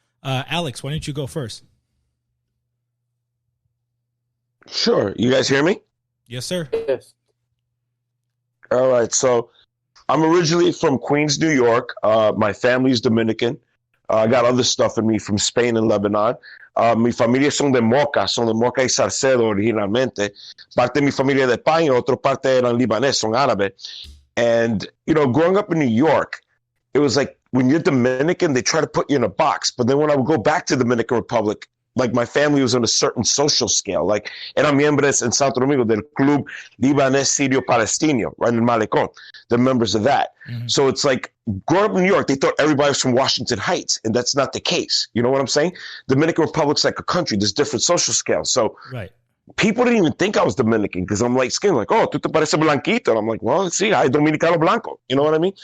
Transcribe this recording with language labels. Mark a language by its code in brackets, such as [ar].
[en] Alex, why don't you go first? Sure. You guys hear me? Yes, sir. Yes. All right. So I'm originally from Queens, New York. My family's Dominican. I got other stuff in me from Spain and Lebanon. [es] Mi familia son de Moca y Salcedo originalmente. Parte de mi familia de España, otra parte eran libanés, son árabe. [en] And, growing up in New York, it was like when you're Dominican, they try to put you in a box. But then when I would go back to the Dominican Republic, like my family was on a certain social scale. [es] Like eran miembros en Santo Domingo del Club Libanés Sirio Palestino, [en] right in [es] Malecón. [en] They're members of that. Mm-hmm. So it's like growing up in New York, they thought everybody was from Washington Heights, and that's not the case. You know what I'm saying? Dominican Republic's like a country. There's different social scales. So right. People didn't even think I was Dominican because I'm light skinned. Like, oh, [es] tú te pareces blanquito. [en] And I'm like, well, [es] sí, hay Dominicano blanco. [en] You know what I mean?